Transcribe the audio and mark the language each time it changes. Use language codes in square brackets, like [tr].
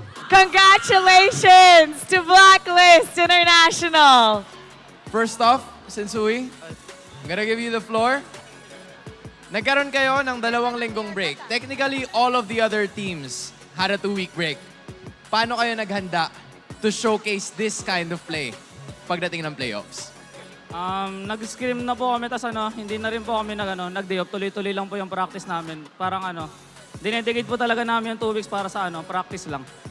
[en] Congratulations to Blcklist International. First off, Sensui, I'm gonna give you the floor. [tl] Nagkaroon kayo ng 2 linggong break. [en] Technically, all of the other teams had a 2-week break. [tl] Paano kayo naghanda [en] to showcase this kind of play [tl] pagdating ng playoffs? Nag-scrim na po kami, tas hindi na rin po kami nag-day off. Tuloy-tuloy lang po yung practice namin. Parang dinedicate po talaga namin yung 2 weeks para sa practice lang.